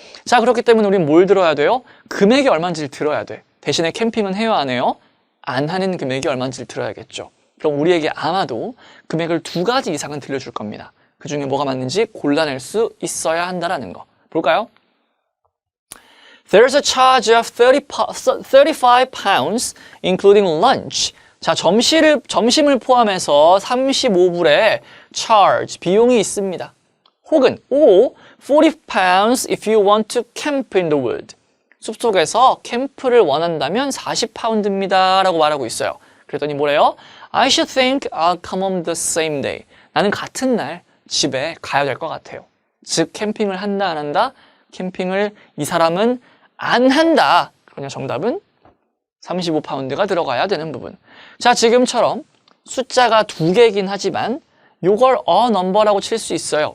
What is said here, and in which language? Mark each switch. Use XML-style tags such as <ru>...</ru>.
<ko>자, 그렇기 때문에 우리는 뭘 들어야 돼요? 금액이 얼마인지를 들어야 돼. 대신에 캠핑은 해요, 안 해요? 안 하는 금액이 얼마인지를 들어야겠죠. 그럼 우리에게 아마도 금액을 2가지 이상은 들려줄 겁니다. 그 중에 뭐가 맞는지 골라낼 수 있어야 한다라는 거. 볼까요?</ko> <en>There's a charge of 35 pounds, including lunch.</en> <ko>자, 점심을 포함해서 35불의 charge, 비용이 있습니다.</ko> <en>혹은, 40 pounds if you want to camp in the wood.</en> <ko>숲속에서 캠프를 원한다면 40파운드입니다. 라고 말하고 있어요. 그랬더니 뭐래요?</ko> <en>I should think I'll come home the same day.</en> <ko>나는 같은 날 집에 가야 될 것 같아요. 즉, 캠핑을 한다, 안 한다? 캠핑을 이 사람은 안 한다. 그러냐 정답은 35파운드가 들어가야 되는 부분. 자, 지금처럼 숫자가 2개이긴 하지만 요걸 a number라고 칠 수 있어요.</ko>